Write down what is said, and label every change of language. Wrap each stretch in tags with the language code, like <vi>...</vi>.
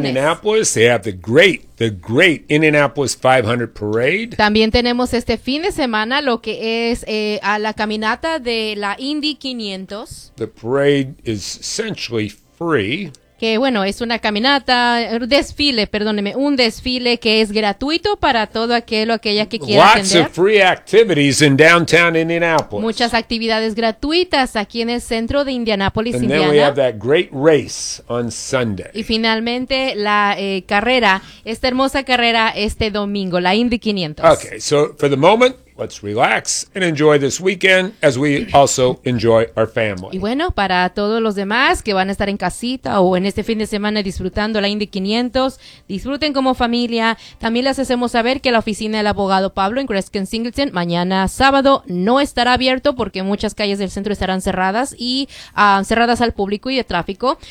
<en>Here in Indianapolis, they have the great Indianapolis 500 Parade.</en> <es>También tenemos este fin de semana lo que es a la caminata de la Indy 500.</es> <en>The parade is essentially free.</en> <es>Que bueno, es una caminata, un desfile que es gratuito para todo aquel o aquella que quiera atender.</es> <en>Lots of free activities in downtown Indianapolis.</en> <es>Muchas actividades gratuitas aquí en el centro de Indianapolis,</es> <en>and Indiana. Then we have that great race on Sunday.</en> <es>Y finalmente la carrera, esta hermosa carrera este domingo, la Indy 500.</es> <en>Okay, so for the moment, let's relax and enjoy this weekend as we also enjoy our family.</en> <es>Y bueno, para todos los demás que van a estar en casita o en este fin de semana disfrutando la Indy 500, disfruten como familia. También les hacemos saber que la oficina del abogado Pablo en Crescent Singleton mañana sábado no estará abierto porque muchas calles del centro estarán cerradas y cerradas al público y de tráfico.</es>